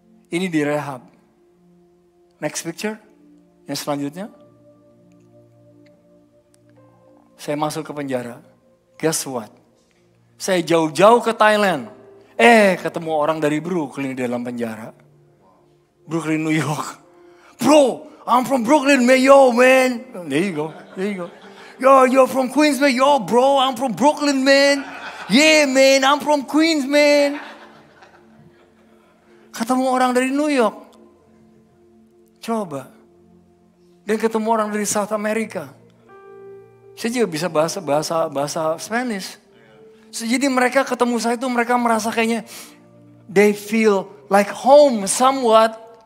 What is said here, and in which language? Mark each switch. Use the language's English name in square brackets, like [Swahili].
[Indonesian] Ini di rehab. [English] Next picture. [Indonesian] Yang selanjutnya. Saya masuk ke penjara. [English] Guess what? [Indonesian] Saya jauh-jauh ke Thailand. Ketemu orang dari Brooklyn di dalam penjara. Brooklyn, New York. [English] Bro, I'm from Brooklyn, man. Yo, man. There you go. Yo, you're from Queens, man. Yo, bro, I'm from Brooklyn, man. Yeah, man, I'm from Queens, man. [Indonesian] Ketemu orang dari New York. Coba. Dan ketemu orang dari South America. Saya juga bisa bahasa Spanish. Jadi mereka ketemu saya itu mereka merasa kayaknya [English] they feel like home somewhat.